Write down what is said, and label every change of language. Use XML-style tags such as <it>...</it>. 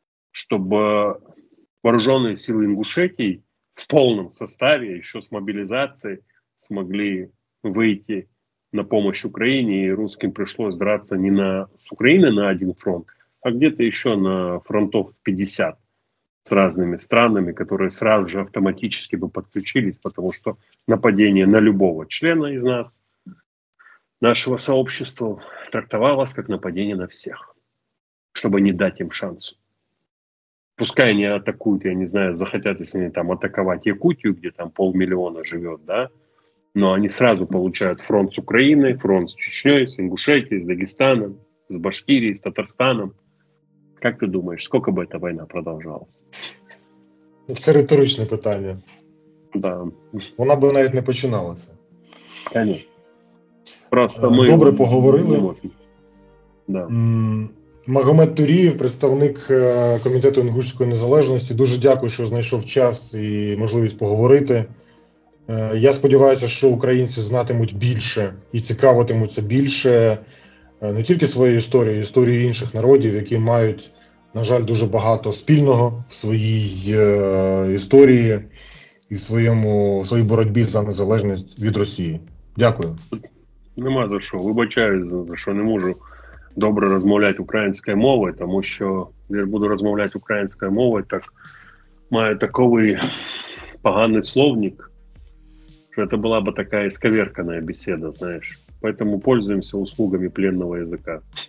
<ru>чтобы вооруженные силы Ингушетии в полном составе, еще с мобилизацией, смогли выйти на помощь Украине, и русским пришлось драться не с Украиной на один фронт, а где-то еще на фронтов 50 с разными странами, которые сразу же автоматически бы подключились, потому что нападение на любого члена из нас, нашего сообщества, трактовалось как нападение на всех, чтобы не дать им шансу. Пускай они атакуют, я не знаю, захотят, если они там атаковать Якутию, где там 500 000 живет, да, но они сразу получают фронт с Украиной, фронт с Чечней, с Ингушетией, с Дагестаном, с Башкирией, с Татарстаном.</ru> <uk>Как ти думаєш, скільки б ця війна продовжалась? Це риторичне питання.</uk> <ru>Да.</ru> <uk>Вона б навіть не починалася.</uk> <ru>Конечно. Просто ми...</ru> <uk>Добре поговорили.</uk> <ru>Да.</ru> <uk>Магомед Турієв, представник Комітету інгушської незалежності. Дуже дякую, що знайшов час і можливість поговорити. Я сподіваюся, що українці знатимуть більше і цікавитимуться більше не тільки своєю історією, історією інших народів, які мають, на жаль, дуже багато спільного в своїй історії і в своїй боротьбі за незалежність від Росії. Дякую. Нема за що. Вибачаюсь, за що не можу добре розмовляти українською мовою, тому що я буду розмовляти українською мовою, так маю такий поганий словник,</uk> <ru>что это была бы такая исковерканная беседа, знаешь. Поэтому пользуемся услугами пленного языка.</ru>